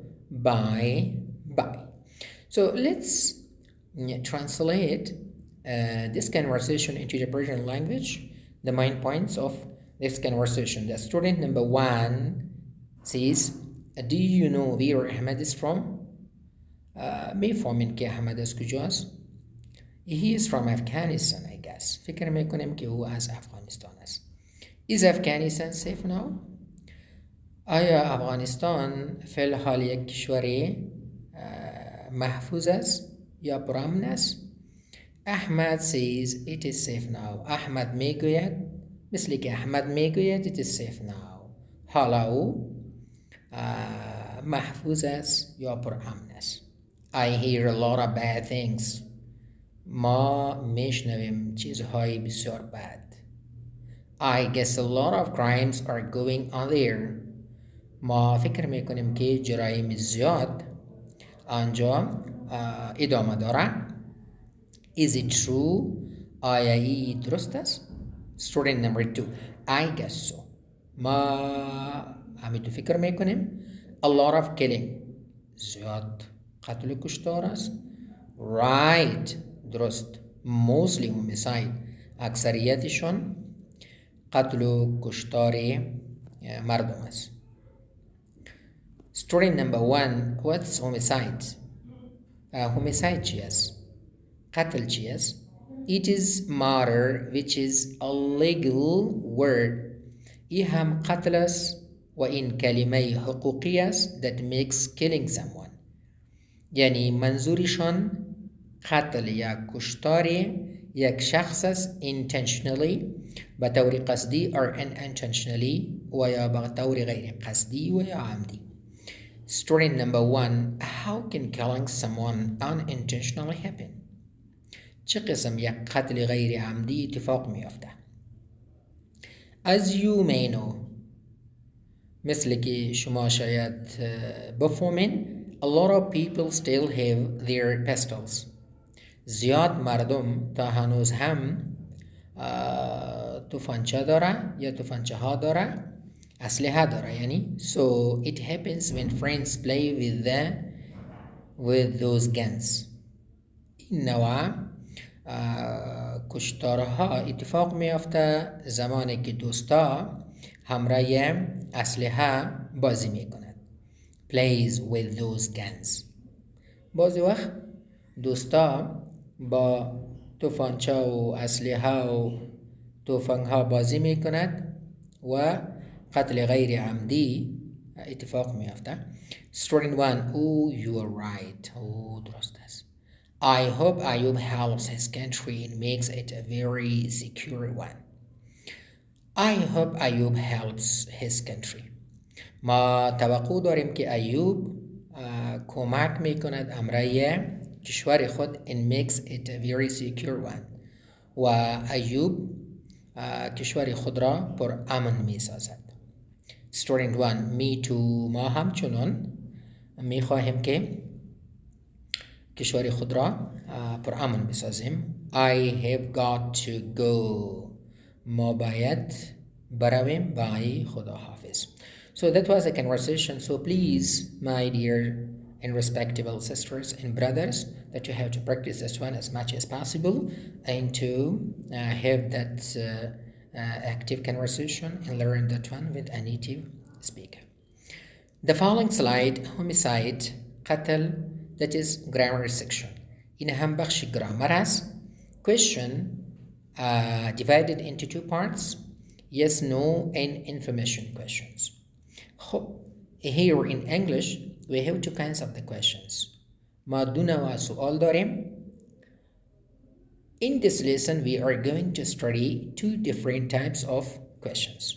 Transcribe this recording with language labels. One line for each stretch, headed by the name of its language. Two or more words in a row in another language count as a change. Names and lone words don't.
English: Bye. Bye. So let's translate this conversation into the Persian language. The main points of this conversation. The student number 1 says, do you know where Ahmed is from?
Persian: میفهمین که احمد از کجاست؟
English: He is from Afghanistan, I guess.
Persian: فکر میکنم که او از افغانستان است.
English: Is Afghanistan safe now?
Persian: آیا افغانستان فی الحال یک کشور محفوظ است یا پرامن است؟
English: احمد says it is safe now.
Persian: احمد میگوید مثل که احمد میگوید
English: it is safe now.
Persian: حالا او محفوظ است یا پرامن است.
English: I hear a lot of bad things.
Persian: ما میشنویم چیزهای بسیار بد.
English: I guess a lot of crimes are going on there.
Persian: ما فکر میکنیم که جرایم زیاد آنجا ادامه داره.
English: Is it true?
Persian: آیا ای درست است؟
English: Student number 2. I guess so.
Persian: ما همینطور فکر میکنیم.
English: A lot of killing.
Persian: زیاد قتل و کشتار است.
English: Right. درست. Mostly homicide.
Persian: اکثریتشون قتل و کشتار مردم است.
English: Student number 1. What's homicide? Homicide
Persian: چی است؟ قتل چی است؟
English: It is murder which is a legal word.
Persian: ای هم قتل است و این کلمه حقوقی است
English: that makes killing someone.
Persian: یعنی منظورشان قتل یا کشتار یک شخص است intentionally به طور قصدی
English: or unintentionally
Persian: و یا به طور غیر قصدی و یا عمدی.
English: Student number 1. How can killing someone unintentionally happen?
Persian: چه قسم یک قتل غیر عمدی اتفاق میافته؟
English: As you may know.
Persian: مثل که شما شاید بفهمین
English: a lot of people still have their pistols.
Persian: زیاد مردم تا هنوز هم تفنگچه داره یا تفنگچه ها داره اسلحه داره یعنی
English: so it happens when friends play with those guns.
Persian: این نوع کشتارها اتفاق میافته زمانی که دوستا همراه اسلحه بازی میکنند.
English: plays with those guns.
Persian: بعضی وقت دوستا با تفنگچه و اسلحه و تفنگ ها بازی میکند و قتل غیر عمدی اتفاق میافته.
English: Student 1. Oh, you are right.
Persian: درست است.
English: I hope Ayub helps his country and makes it a very secure one. I hope Ayub helps his country.
Persian: ما توقع داریم که ایوب کمک میکند امرای کشور خود
English: and makes it a very secure one.
Persian: و ایوب کشور خود را پر امن میسازد.
English: Student 1. Me too.
Persian: ما همچنان میخواهیم که کشور خود را پر امن بسازیم.
English: I have got to go.
Persian: ما باید برویم. بای خدا حافظ.
English: So that was a conversation. So please, my dear and respectable sisters and brothers, that you have to practice this one as much as possible and to have that active conversation and learn that one with a native speaker. The following slide, homicide, قتل, that is grammar section.
Persian: این هم بخش grammar است.
English: Question divided into 2 parts. Yes, no, and information questions. Here in English, we have 2 kinds of the questions.
Persian: ما دو نوع سؤال داریم.
English: In this lesson, we are going to study 2 different types of questions.